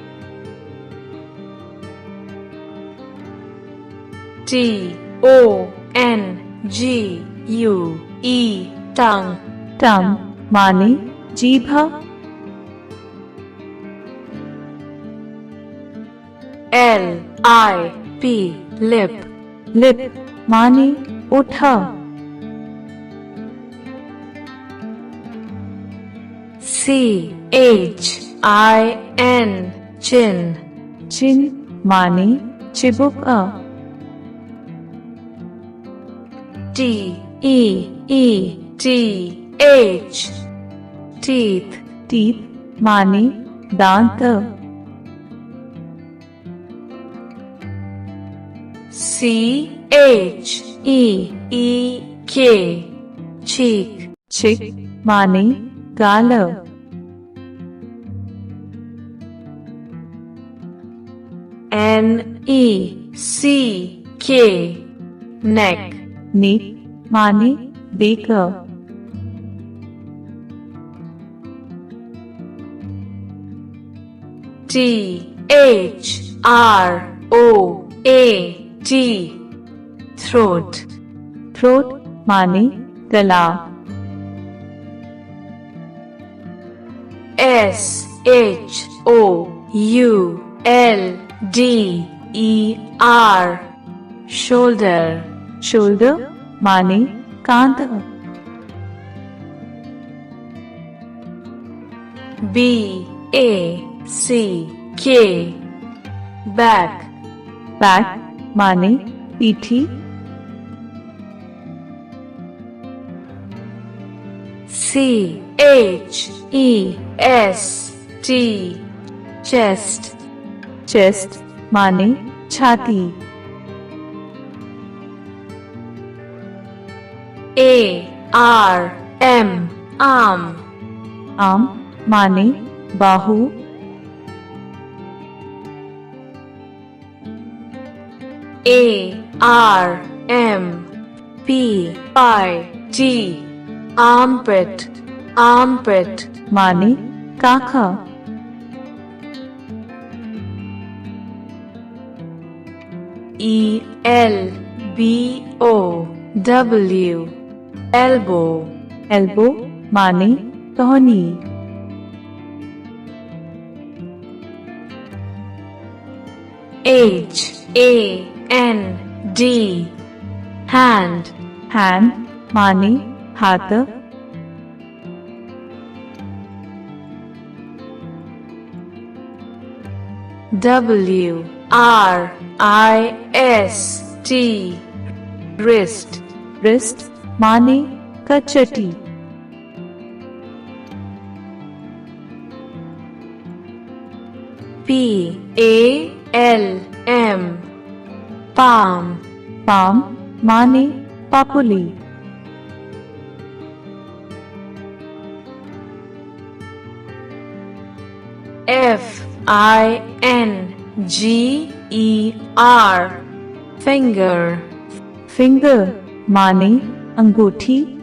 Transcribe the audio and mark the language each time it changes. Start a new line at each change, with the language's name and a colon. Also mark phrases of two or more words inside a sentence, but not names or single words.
English: TONGUE tongue
Hindi: tongue माने जीभ।
English: LIP lip
Hindi: lip माने ओठ।
English: CHIN chin
Hindi: चिन माने चिबुक।
English: TEETH teeth
Hindi: teeth माने दांत।
English: CHEEK cheek
Hindi: चिक माने गाल।
English: NECK neck
Hindi: नेक माने बेक।
English: THROAT throat
Hindi: थ्रोट माने गला।
English: SHOULDER shoulder
Hindi: शोल्डर माने कांध।
English: BACK back
Hindi: बैक माने पीठी।
English: CHEST chest
Hindi: चेस्ट माने छाती।
English: ARM arm
Hindi: आम माने बाहु।
English: ARMPIT armpit armpit
Hindi: माने काखा।
English: ELBOW elbow
Hindi: elbow माने टहनी
English: HAND hand
Hindi: hand माने हाथ
English: WRIST wrist
Hindi: wrist माने कचटी
English: PALM palm
Hindi: palm माने पापुली
English: FINGER finger
Hindi: finger माने अंगूठी